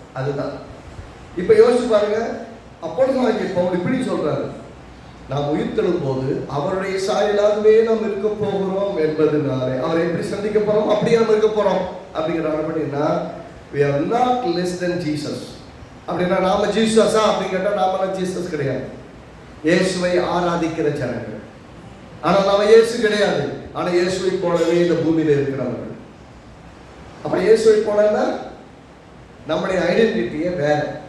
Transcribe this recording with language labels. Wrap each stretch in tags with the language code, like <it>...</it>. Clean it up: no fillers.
<ta>அதுதான் இப்ப யோசிச்சு பாருங்க. அப்பொழுது பவுல் இப்படி சொல்றாரு, நாம் உயிர்த்தெழும் போது அவருடைய சாயலாகவே நாம் இருக்க போகிறோம் என்பதனாலே அவரை எப்படி சந்திக்க போறோம், அப்படியே நம்ம இருக்க போறோம். அப்படிங்கிறாங்க. அப்படின்னா</ta> <en>we are not less than Jesus.</en> <ta>அப்படின்னா நாம ஜீசஸா அப்படின்னு கேட்டா நாமெல்லாம் ஜீசஸ் கிடையாது. இயேசுவை ஆராதிக்கிற ஜனங்கள். ஆனா நாம இயேசு கிடையாது. ஆனா இயேசுவை போலவே இந்த பூமியில இருக்கிறவர்கள். அப்ப இயேசுவை போலன்னா நம்முடைய ஐடென்டிட்டியே வேற.</ta>